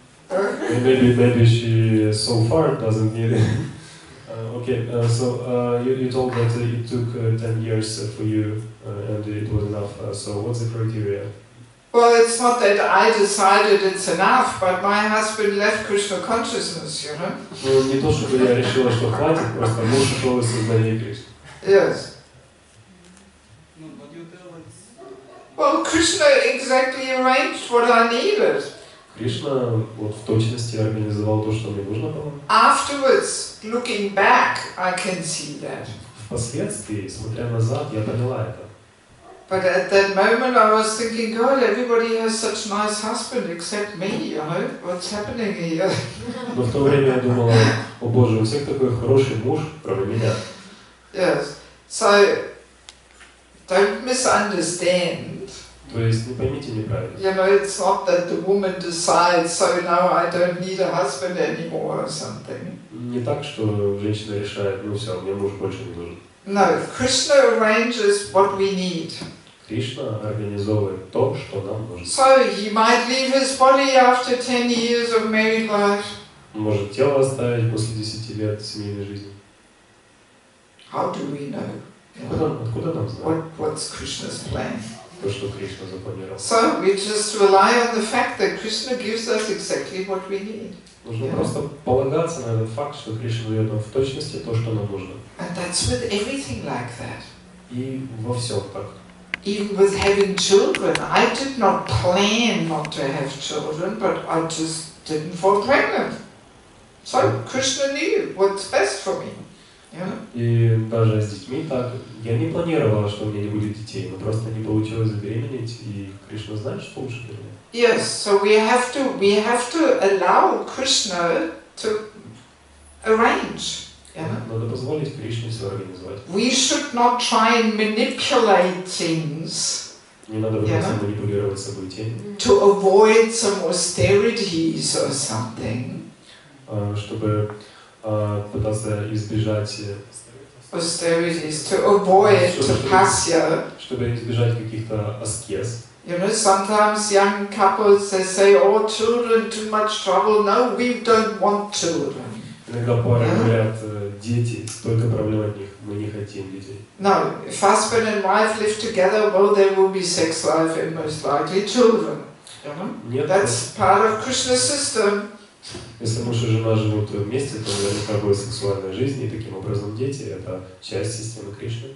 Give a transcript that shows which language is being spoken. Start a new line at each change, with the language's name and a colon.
English: And maybe she so far doesn't need it. Okay, so you told that it took 10 years for you and it was enough. So what's the criteria? Well, it's not that I decided it's enough, but my husband left Krishna consciousness, you know.
Russian: Ну, не то, чтобы я решила, что хватит, просто муж ушел из сознания Кришны.
English: Yes. But you tell it's... Well, Krishna exactly arranged what I needed.
Russian: Кришна вот в точности организовал то, что мне нужно было.
English: Afterwards, looking back, I can see that.
Russian: Впоследствии, смотря назад, я поняла это.
English: But at that moment I was thinking, God, everybody has such nice husband except me, you know, what's happening here?
Russian: Но в то время я думала, о Боже, у всех такой хороший муж, кроме меня.
English: Yes. So, don't misunderstand.
Russian: То есть, не поймите неправильно.
English: You know, it's not that the woman decides, so now I don't need a husband anymore or something.
Russian: Не так, что женщина решает, ну все, мне муж больше не нужен.
English: No, Krishna arranges what we need.
Russian: Кришна организовывает то, что нам нужно.
English: So he might leave his body after 10 years of married life.
Russian: Может тело оставить после 10 лет семейной жизни.
English: How do we know?
Russian: Откуда нам знать?
English: What's Krishna's plan?
Russian: То, что Кришна запланировал.
English: So we just rely on the fact that Krishna gives us exactly what we need.
Russian: Нужно просто полагаться на этот факт, что Кришна дает нам в точности то, что нам нужно.
English: And that's with everything like that.
Russian: И во всем так.
English: Even with having children, I did not plan not to have children, but I just didn't fall pregnant. So Krishna knew what's best for me. You know?
Russian: И даже с детьми так. Я не планировала, что у меня не будет детей, но просто не получилось забеременеть, и Кришна знает, что лучше для меня.
English: Yes, so we have to allow Krishna to arrange. You know?
Russian: Надо позволить Кришне все организовать.
English: We should not try and manipulate things.
Russian: Не надо просто манипулировать событиями.
English: To avoid some austerities or something.
Russian: Чтобы пытаться избежать
English: austerities, to avoid tapasya.
Russian: Чтобы избежать каких-то аскез.
English: You know, sometimes young couples they say, "Oh, children, too much trouble." No, we don't want children.
Russian: Иногда пары говорят, дети, столько проблем от них, мы не хотим детей.
English: No, if husband and wife live together, well, there will be sex life and most likely children. You know?
Russian: Нет,
English: that's part of Krishna's system.
Russian: Если муж и жена живут вместе, то наверняка будет сексуальная жизнь, и таким образом дети – это часть системы Кришны.